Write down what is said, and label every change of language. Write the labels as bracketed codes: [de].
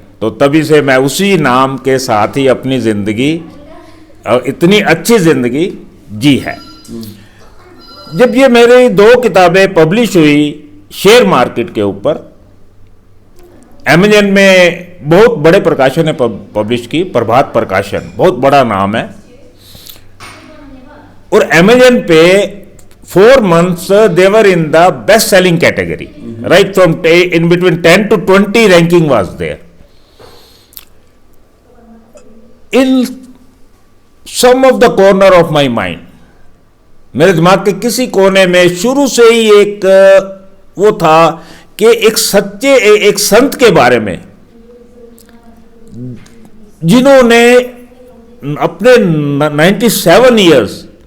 [hi] तो तभी से मैं उसी नाम के साथ ही अपनी जिंदगी, इतनी अच्छी जिंदगी जी है। जब ये मेरी 2 किताबें पब्लिश हुई शेयर मार्केट के ऊपर, अमेजन में बहुत बड़े प्रकाशन ने पब्लिश की, प्रभात प्रकाशन, बहुत बड़ा नाम है। और अमेजन पे [en] 4 months they were in the best selling category, right from in between 10 to 20 ranking was there. In some of the corner of my mind, [hi] मेरे दिमाग के किसी कोने में शुरू से ही एक वो था कि एक संत के बारे में जिन्होंने अपने [en] 97 years